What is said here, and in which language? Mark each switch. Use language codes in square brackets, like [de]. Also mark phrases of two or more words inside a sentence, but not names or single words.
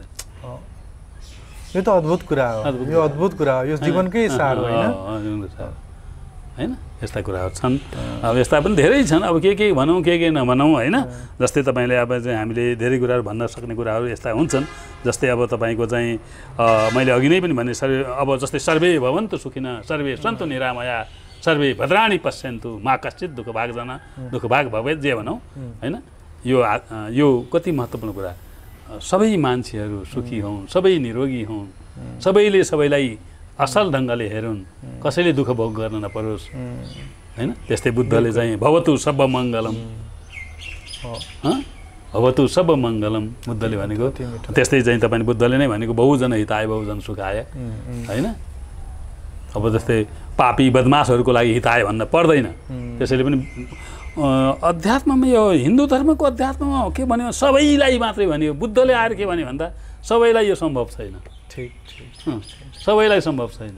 [ne] यो त अद्भुत कुरा हो, यो अद्भुत कुरा हो, यो जीवनकै सार हो हैन। यस्ता कुराहरू छन्। अब यस्ता पनि धेरै छन्। अब के भनौँ के नभनौँ हैन। जस्तै तपाईँले अब चाहिँ हामीले धेरै कुराहरू भन्न सक्ने कुराहरू यस्ता हुन्छन्। जस्तै अब तपाईँको चाहिँ मैले अघि नै पनि भने अब जस्तै [sa] सर्वे भवन्तु सुखिनः सर्वे सन्तु निरामया सर्वे भद्राणि पश्यन्तु मा कश्चित् दुःख भाग भवेत् [ne] जे भनौँ हैन। यो कति महत्त्वपूर्ण कुरा। सबै मान्छेहरू सुखी हुन्, सबै निरोगी हुन्, सबैले सबैलाई असल ढङ्गले हेरुन्, कसैले दुःख भोग गर्न नपरोस् हैन। त्यस्तै बुद्धले चाहिँ [sa] भवतु सब मङ्गलम भवतु सब मङ्गलम [ne] बुद्धले भनेको त्यस्तै चाहिँ तपाईले बुद्धले नै भनेको [sa] बहुजन हिताय बहुजन सुखाय [ne] हैन। अब जस्तै पापी बदमाशहरूको लागि हिताय भन्न पर्दैन। त्यसैले पनि अध्यात्ममा यो हिन्दू धर्मको अध्यात्ममा के भन्यो सबैलाई मात्रै भन्यो। बुद्धले आएर के भन्यो भन्दा सबैलाई यो सम्भव छैन। ठिक सबैलाई सम्भव छैन।